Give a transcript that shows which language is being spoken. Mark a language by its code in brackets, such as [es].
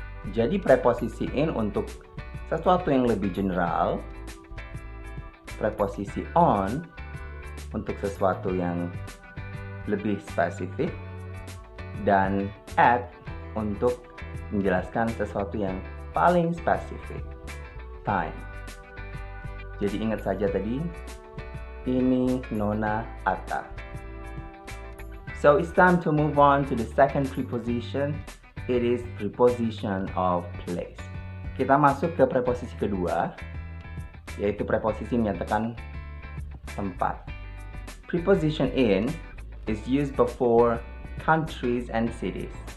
[id] Jadi preposisi in untuk sesuatu yang lebih general, preposisi on untuk sesuatu yang lebih spesifik, dan at untuk menjelaskan sesuatu yang paling spesifik, time. Jadi ingat saja tadi, ini, nona, ata. [en] So it's time to move on to the second preposition. It is preposition of place. [id] Kita masuk ke preposisi kedua, yaitu preposisi menyatakan tempat. [en] Preposition in is used before countries and cities.